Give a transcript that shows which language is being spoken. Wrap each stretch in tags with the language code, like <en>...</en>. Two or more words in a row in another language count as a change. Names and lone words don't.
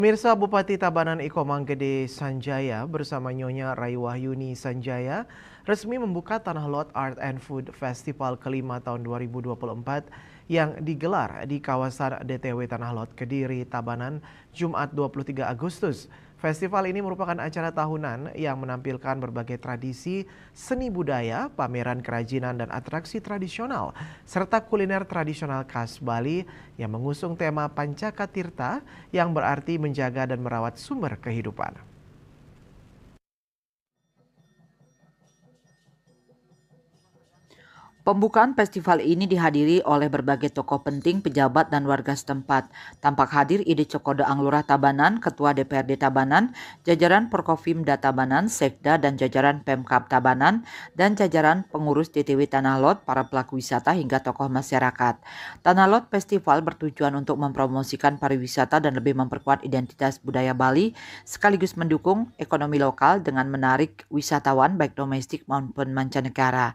<id>Pemirsa, Bupati Tabanan Iko Manggede Sanjaya bersama Nyonya Raiwahyuni Sanjaya resmi membuka Tanah Lot Art and Food Festival kelima tahun 2024 yang digelar di kawasan DTW Tanah Lot Kediri, Tabanan, Jumat 23 Agustus. Festival ini merupakan acara tahunan yang menampilkan berbagai tradisi, seni budaya, pameran kerajinan dan atraksi tradisional, serta kuliner tradisional khas Bali yang mengusung tema Pancakatirta yang berarti menjaga dan merawat sumber kehidupan. Pembukaan festival ini dihadiri oleh berbagai tokoh penting, pejabat, dan warga setempat. Tampak hadir Ide Cokodo Anglurah Tabanan, Ketua DPRD Tabanan, jajaran Porkofimda Tabanan, Sekda, dan jajaran Pemkab Tabanan, dan jajaran pengurus DTW Tanah Lot, para pelaku wisata, hingga tokoh masyarakat. Tanah Lot Festival bertujuan untuk mempromosikan pariwisata dan lebih memperkuat identitas budaya Bali, sekaligus mendukung ekonomi lokal dengan menarik wisatawan baik domestik maupun mancanegara.</id>